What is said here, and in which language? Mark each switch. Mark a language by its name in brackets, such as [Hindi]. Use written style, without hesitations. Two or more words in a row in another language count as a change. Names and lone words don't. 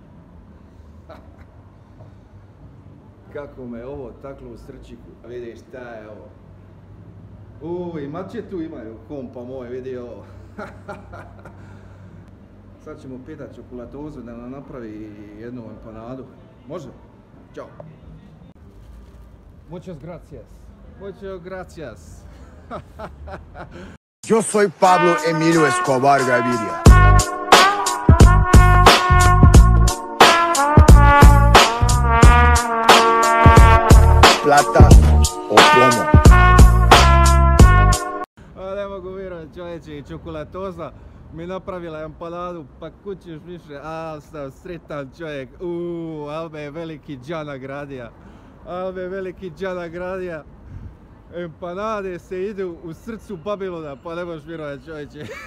[Bosnian] Kako me ovo taklo u srčiku. A vidiš šta je ovo. I mačetu imaju, kompa moj, vidi ovo. Sad ćemo pitati čokolatozu da nam napravi jednu empanadu. Može? Ćao. [Spanish] Muchas gracias. Muchas gracias. Yo soy Pablo Emilio Escobar Gaviria. Plata o plomo. [Bosnian] Ne mogu vjerovati, čovječe, i čokolatoza mi napravila empanadu, pa kućiš više, sam sretan čovjek, al me veliki dža nagradija, empanade se idu u srcu Babilona, pa ne možeš vjerovati, čovječe.